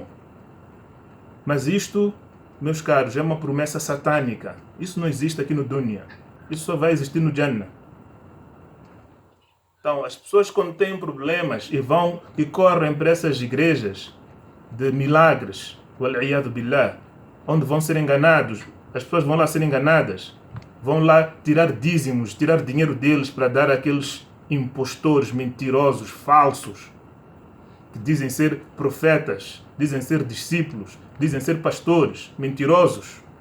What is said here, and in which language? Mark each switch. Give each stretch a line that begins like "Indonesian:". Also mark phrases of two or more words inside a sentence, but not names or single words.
Portuguese: Mas isto, meus caros, é uma promessa satânica. Isso não existe aqui no Dunya. Isso só vai existir no Jannah. Então, as pessoas quando têm problemas e correm para essas igrejas de milagres,
Arabic: والعياذ بالله,
Portuguese: onde vão ser enganados, as pessoas vão lá ser enganadas, vão lá tirar dízimos, tirar dinheiro deles para dar àqueles impostores, mentirosos, falsos, que dizem ser profetas, dizem ser discípulos, dizem ser pastores, mentirosos.